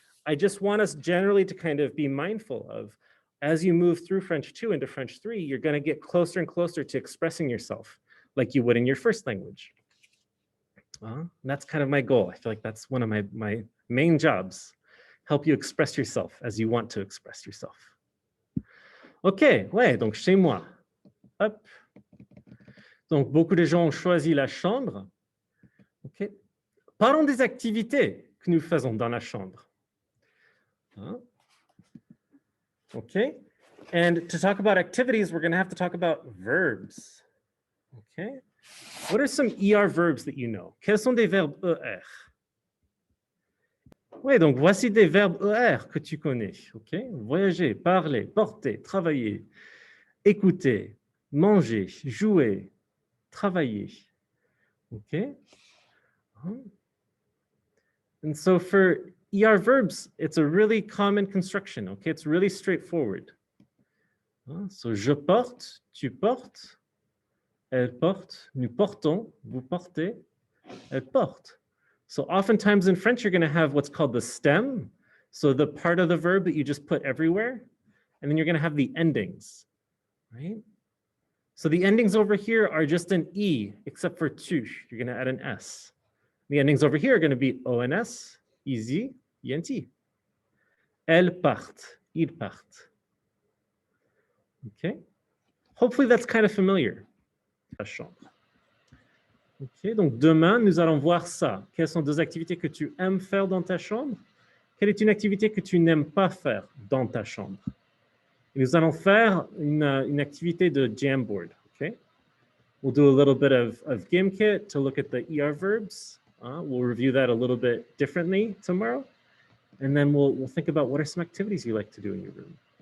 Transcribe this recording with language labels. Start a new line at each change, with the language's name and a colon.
English: I just want us generally to kind of be mindful of, as you move through French 2 into French 3, you're gonna get closer and closer to expressing yourself like you would in your first language. And that's kind of my goal. I feel like that's one of my main jobs, help you express yourself as you want to express yourself.
French: Ok, ouais, donc chez moi. Hop. Donc beaucoup de gens ont choisi la chambre. Ok. Parlons des activités que nous faisons dans la chambre.
English: Okay. And to talk about activities, we're going to have to talk about verbs. Okay. What are some ER verbs that you know?
French: Quels sont des verbes ER? Oui, donc voici des verbes ER que tu connais. Okay. Voyager, parler, porter, travailler, écouter, manger, jouer, travailler. Okay.
English: And so for ER verbs, it's a really common construction. Okay, it's really straightforward.
French: So je porte, tu portes. Elle porte, nous portons, vous portez, elle porte.
English: So oftentimes in French, you're going to have what's called the stem. So the part of the verb that you just put everywhere. And then you're going to have the endings, right? So the endings over here are just an E, except for tu. You're going to add an S. The endings over here are going to be ONS, easy, ENT.
French: Elles partent, ils partent.
English: Okay. Hopefully that's kind of familiar.
French: La chambre. Ok, donc demain, nous allons voir ça. Quelles sont deux activités que tu aimes faire dans ta chambre? Quelle est une activité que tu n'aimes pas faire dans ta chambre? Et nous allons faire une activité de Jamboard.
English: Okay? We'll do a little bit of GameKit to look at the ER verbs. We'll review that a little bit differently tomorrow. And then we'll think about what are some activities you like to do in your room.